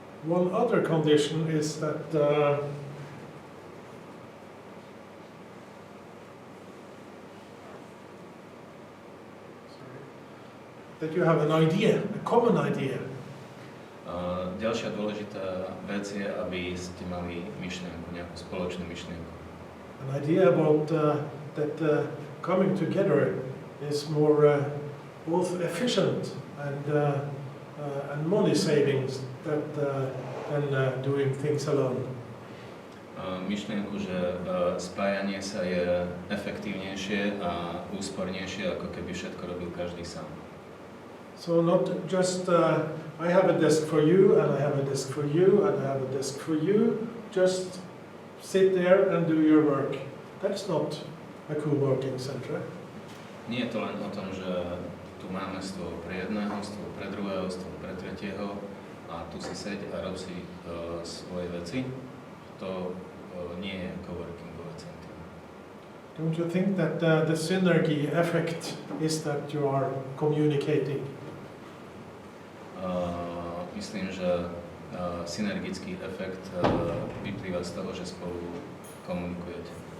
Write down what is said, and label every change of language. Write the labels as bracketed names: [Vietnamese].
[English] One other condition is that that you have an idea, a common idea. [Slovak] Ďalšia dôležitá vec je, aby ste mali myšlienku, nejakú spoločnú myšlienku. [English] An idea about that coming together is more both efficient and money savings than doing things alone. [Slovak] Myšlienku, že spájanie sa je efektívnejšie a úspornejšie, ako keby všetko robil každý sám. [English] So not just I have a desk for you, and I have a desk for you, and I have a desk for you. Just sit there and do your work. That's not a co-working center. [Slovak] Nie je to len o tom, že tu máme stôl pre jedného, stôl pre druhého, stôl pre tretieho a tu si seď a rob si svoje veci. To nie je co-workingové centrum. [English] Don't you think that the synergy effect is that you are communicating? [Slovak] Myslím, že synergický efekt vyplýva z toho, že spolu komunikujete.